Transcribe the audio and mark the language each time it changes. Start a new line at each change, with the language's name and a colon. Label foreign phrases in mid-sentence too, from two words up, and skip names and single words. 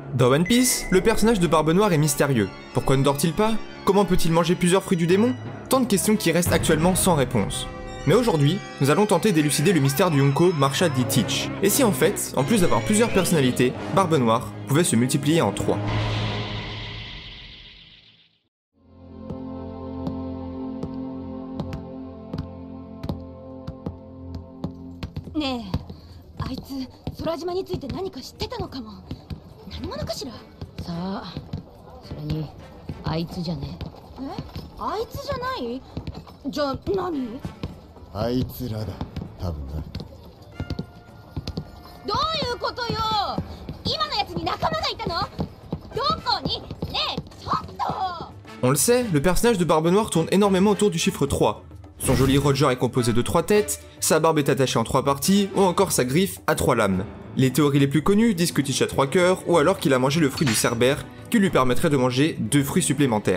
French: Dans One Piece, le personnage de Barbe Noire est mystérieux. Pourquoi ne dort-il pas? Comment peut-il manger plusieurs fruits du démon? Tant de questions qui restent actuellement sans réponse. Mais aujourd'hui, nous allons tenter d'élucider le mystère du Yonko Marshall D. Teach. Et si en fait, en plus d'avoir plusieurs personnalités, Barbe Noire pouvait se multiplier en 3.
Japanese: ねえ、あいつ空島について何か知ってたのかも。何者かしら。さあ、それにあいつじゃね。え、あいつじゃない？じゃあ何？あいつらだ、多分な。どういうことよ。今のやつに仲間がいたの？どこに？ねえ、ちょっと。
French: On le sait, le personnage de Barbe Noire tourne énormément autour du chiffre 3. Son joli Roger est composé de 3 têtes, sa barbe est attachée en 3 parties, ou encore sa griffe a 3 lames. Les théories les plus connues disent que Teach a 3 cœurs, ou alors qu'il a mangé le fruit du cerbère, qui lui permettrait de manger 2 fruits supplémentaires.